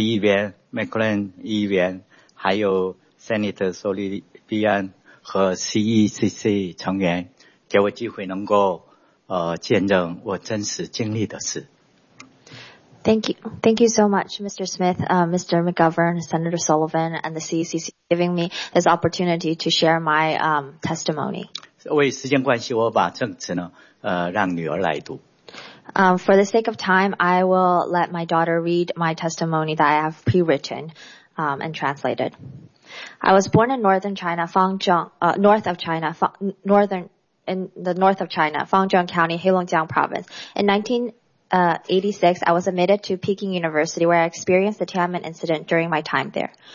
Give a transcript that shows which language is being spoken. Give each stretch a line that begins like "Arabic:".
English: Yuan, McClellan Yuan, and Senator Solibian and CECC成员, for the opportunity to witness what I've experienced. Thank you so much, Mr. Smith, Mr. McGovern, Senator Sullivan, and the CECC giving me this opportunity to share my testimony.
Chinese: 为时间关系，我把证词呢，让女儿来读。
English: For the sake of time, I will let my daughter read my testimony that I have pre-written and translated. I was born in northern China, Fangzheng County, Heilongjiang Province, in 1986, I was admitted to Peking University, where I experienced the Tiananmen incident during my time there.